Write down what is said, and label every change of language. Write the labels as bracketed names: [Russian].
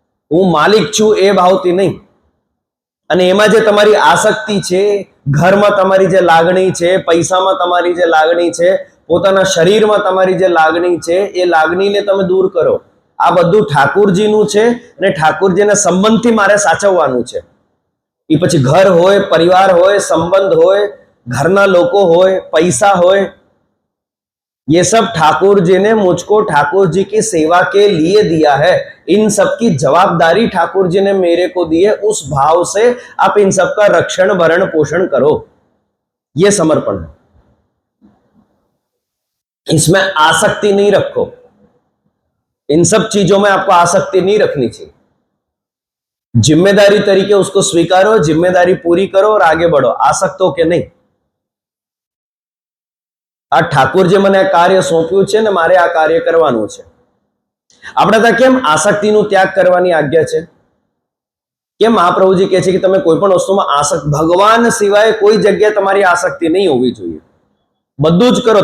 [Gujarati] હું માલિક છું એ ભાવથી નહીં. અને એમાં જે તમારી આસક્તિ છે, ઘરમાં તમારી જે લાગણી છે, પૈસામાં તમારી જે લાગણી છે, પોતાના શરીરમાં તમારી જે લાગણી છે, એ લાગણીને તમે દૂર કરો. આ બધું ઠાકુરજીનું છે અને ઠાકુરજીના સંબંધથી મારે સાચવવાનું છે. એ પછી ઘર હોય, પરિવાર હોય, संबंध હોય, घरना लोगों होए, पैसा होए, [Hindi] ये सब ठाकुर जी ने मुझको ठाकुर जी की सेवा के लिए दिया है. इन सब की जवाबदारी ठाकुर जी ने मेरे को दी है. उस भाव से आप इन सब का रक्षण भरण पोषण करो. ये समर्पण है. इसमें आसक्ति नहीं रखो. इन सब चीजों में आपको आसक्ति नहीं रखनी चाहिए. जिम्मेदारी तरीके उसको स्वीकारो, जिम्मेदारी पूरी करो और आगे बढ़ो. आसक्त हो के नहीं. [Gujarati] આ ઠાકોરજી મને આ કાર્ય સોંપ્યું છે ને મારે આ કાર્ય કરવાનું છે. આપણે ત્યાં કેમ આસક્તિનું ત્યાગ કરવાની આજ્ઞા છે? કેમ મહાપ્રભુજી કહે છે કે તમે કોઈ પણ વસ્તુમાં આસક્ત, ભગવાન સિવાય કોઈ જગ્યાએ તમારી આસક્તિ નહીં હોવી જોઈએ. બધું જ કરો.